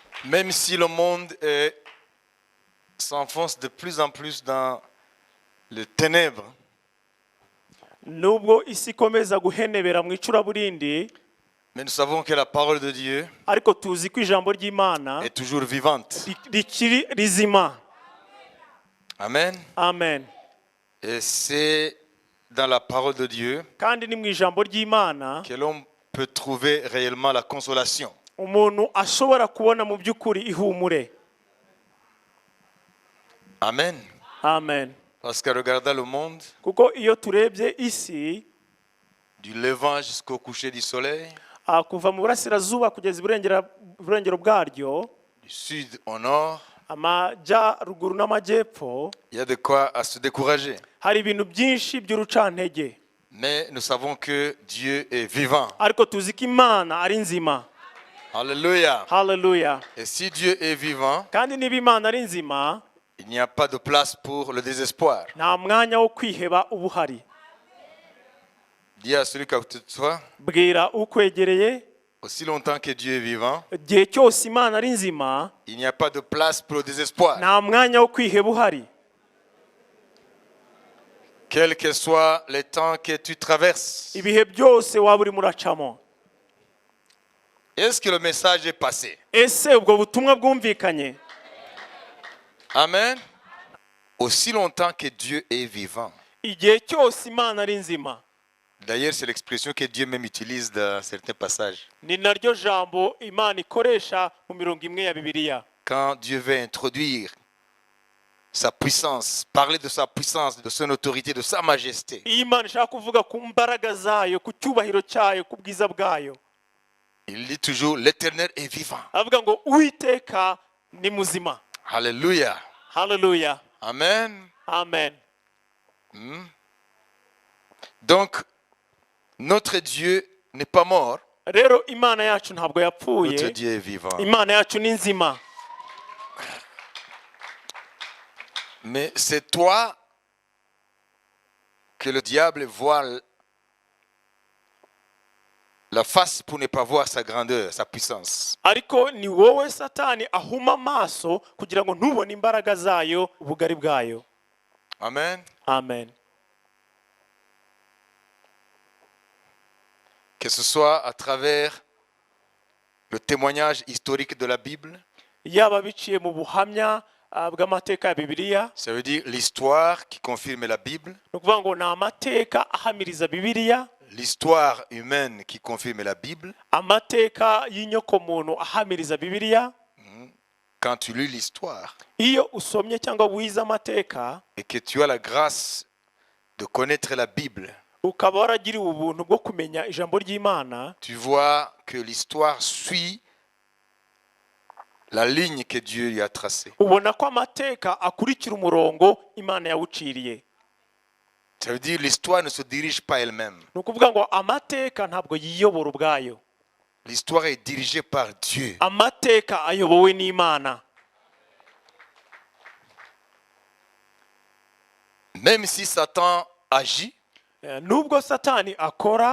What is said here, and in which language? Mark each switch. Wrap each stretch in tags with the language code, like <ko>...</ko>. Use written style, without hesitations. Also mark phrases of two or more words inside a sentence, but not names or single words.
<fr>Même si le monde s'enfonce de plus en plus dans les ténèbres,</fr> <rw>nubwo isi ikomeza guhenebera mu icuraburindi,</rw> <fr>mais nous savons que la parole de Dieu</fr> <rw>ariko tuzi ko ijambo ry'Imana</rw> <fr>est toujours vivante.</fr> <rw>rikiri rizima. Amen. Amen.</rw> <fr>Et c'est dans la parole de Dieu</fr> <rw>Kandi ni mu ijambo ry'Imana</rw> <fr>que l'on peut trouver réellement la consolation.</fr> <rw>umuntu ashobora kubona mu by'ukuri ihumure. Amen. Amen.</rw> <fr>Parce que regardant le monde,</fr> <rw>Kuko iyo turebye isi</rw> <fr>du levant jusqu'au coucher du soleil,</fr> <rw>kuva mu burasirazuba kugeza iburengero bwaryo,</rw> <fr>du sud au nord,</fr> <rw>amajyaruguru n'amajyepfo,</rw> <fr>il y a de quoi à se décourager.</fr> <rw>hari ibintu byinshi by'urucantege.</rw> <fr>Mais nous savons que Dieu est vivant.</fr> <rw>Ariko tuzi ko Imana ari nzima.</rw> <fr>Alléluia.</fr> <rw>Hallelujah.</rw> <fr>Et si Dieu est vivant,</fr> <rw>Kandi niba Imana ari nzima,</rw> <fr>il n'y a pas de place pour le désespoir.</fr> <rw>nta mwanya wo kwiheba uba uhari.</rw> <fr>Dis à celui qui est à côté de toi,</fr> <rw>Bwira ukwegereye,</rw> <fr>aussi longtemps que Dieu est vivant,</fr> <rw>igihe cyose Imana ari nzima,</rw> <fr>il n'y a pas de place pour le désespoir.</fr> <rw>nta mwanya wo kwiheba uhari.</rw> <fr>Quels que soient les temps que tu traverses.</fr> <rw>Ibihe byose waba urimo uracamo.</rw> <fr>Est-ce que le message est passé?</fr> <rw>Ese ubwo butumwa bwumvikanye? Amen.</rw> <fr>Aussi longtemps que Dieu est vivant.</fr> <rw>Igihe cyose Imana ari nzima.</rw> <fr>D'ailleurs, c'est l'expression que Dieu même utilise dans certains passages.</fr> <rw>Ni naryo jambo Imana ikoresha mu mirongo imwe ya Bibiliya.</rw> <fr>Quand Dieu veut introduire sa puissance, parler de sa puissance, de son autorité, de sa majesté,</fr> <rw>Iyo Imana ishaka kuvuga ku mbaraga zayo, ku cyubahiro cyayo, ku bwiza bwayo,</rw> <fr>il dit toujours l'Éternel est vivant.</fr> <rw>avuga ngo Uwiteka ni muzima.</rw> <fr>Alléluia.</fr> <rw>Hallelujah. Amen. Amen.</rw> <fr>Donc, notre Dieu n'est pas mort.</fr> <rw>Rero Imana yacu ntabwo</rw> <fr>Notre</fr> <rw>yapfuye.</rw> <fr>Dieu est vivant.</fr> <rw>Imana yacu ni nzima.</rw> <fr>Mais c'est toi que le diable voit la face pour ne pas voir sa grandeur, sa puissance.</fr> <rw>Ariko ni wowe Satani ahuma amaso kugira ngo ntubone imbaraga zayo, ubugari bwayo. Amen. Amen.</rw> <fr>Que ce soit à travers le témoignage historique de la Bible,</fr> <rw>Yaba biciye mu buhamya bw'amateka ya Bibiliya,</rw> <fr>ça veut dire l'histoire qui confirme la Bible,</fr> <rw>ni ukuvuga ngo ni amateka ahamiriza Bibiliya,</rw> <fr>l'histoire humaine qui confirme la Bible.</fr> <rw>amateka y'inyokomuntu ahamiriza Bibiliya.</rw> <fr>Quand tu lis l'histoire</fr> <rw>Iyo usomye cyangwa wize amateka,</rw> <fr>et que tu as la grâce de connaître la Bible,</fr> <rw>ukaba waragiriwe ubuntu bwo kumenya ijambo ry'Imana,</rw> <fr>tu vois que l'histoire suit la ligne que Dieu lui a tracée.</fr> <rw>ubona ko amateka akurikira umurongo Imana yawuciriye.</rw> <fr>Ça veut dire l'histoire ne se dirige pas elle-même.</fr> <rw>Ni ukuvuga ngo amateka ntabwo yiyobora ubwayo.</rw> <fr>L'histoire est dirigée par Dieu.</fr> <rw>Amateka ayobowe n'Imana.</rw> <fr>Même si Satan agit,</fr> <rw>Nubwo Satani akora,</rw>